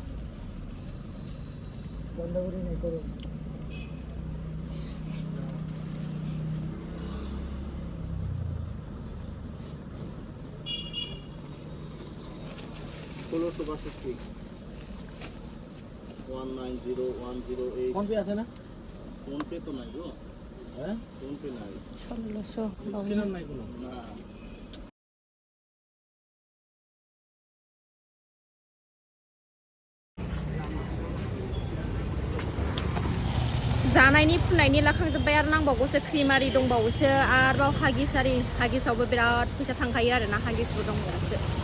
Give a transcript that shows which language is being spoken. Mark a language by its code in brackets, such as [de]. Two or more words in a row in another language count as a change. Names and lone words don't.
[bn] বন্ধ করে নাই করো 1662 190108 ফোন পে আছে না ফোন পে তো নাই গো হ্যাঁ ফোন পে নাই 1600 স্ক্যানার নাই কোনো না [brx] जानायनि फुननायनि लाखांजोब्बाय आरो नांबावगौसो क्रिम आरि दंबावोसो आरोबाव हागिसावबो बिराद फैसा थांखायो आरोना हागिसबो दंबावोसो